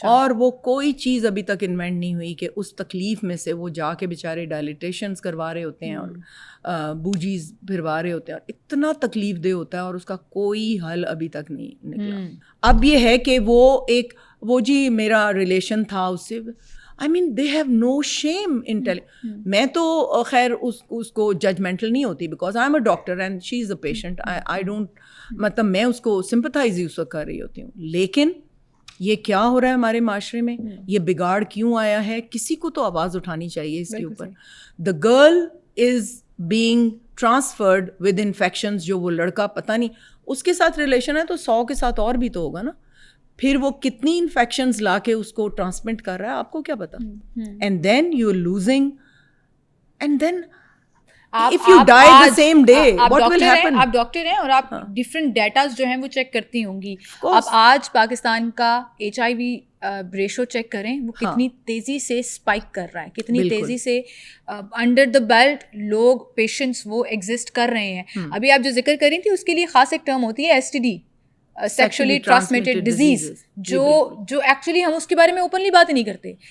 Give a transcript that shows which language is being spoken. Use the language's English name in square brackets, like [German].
[Urdu] اور وہ کوئی چیز ابھی تک انوینٹ نہیں ہوئی کہ اس تکلیف میں سے وہ جا کے بیچارے ڈائلیٹیشنز کروا رہے ہوتے ہیں اور بوجیز پھروا رہے ہوتے ہیں, اور اتنا تکلیف دہ ہوتا ہے اور اس کا کوئی حل ابھی تک نہیں نکلا. اب یہ ہے کہ وہ جی میرا ریلیشن تھا اس سے, [English] I mean they have no shame in telling. [Urdu] میں تو خیر اس کو ججمنٹل نہیں ہوتی [English] because I am a doctor and she is a patient. I don't [Urdu] مطلب میں اس کو سمپتھائز ہی اس وقت کر رہی ہوتی ہوں. لیکن یہ کیا ہو رہا ہے ہمارے معاشرے میں, یہ بگاڑ کیوں آیا ہے, کسی کو تو آواز اٹھانی چاہیے اس کے اوپر. [English] The girl is being transferred with infections. [Urdu] جو وہ لڑکا پتہ نہیں اس کے ساتھ ریلیشن ہے تو 100 کے ساتھ اور بھی تو ہوگا نا, پھر وہ کتنی انفیکشنز لا کے اس کو ٹرانسمٹ کر رہا ہے آپ کو کیا پتا. [English] And then you are losing, and then if you die the same day what will happen. [Urdu] آپ ڈاکٹر ہیں اور آپ ڈفرینٹ ڈیٹاز جو ہیں وہ چیک کرتی ہوں گی. آپ آج پاکستان کا HIV ریشو چیک کریں, وہ کتنی تیزی سے اسپائک کر رہا ہے, کتنی تیزی سے [English] under the belt [Urdu] لوگ پیشنٹس وہ ایگزسٹ کر رہے ہیں. ابھی آپ جو ذکر کر رہی تھی اس کے لیے خاص ایک ٹرم ہوتی ہے STD, سیکشولی ٹرانسمیٹڈ ڈیزیز, جو ایکچولی ہم اس کے بارے میں اوپنلی بات ہی نہیں کرتے.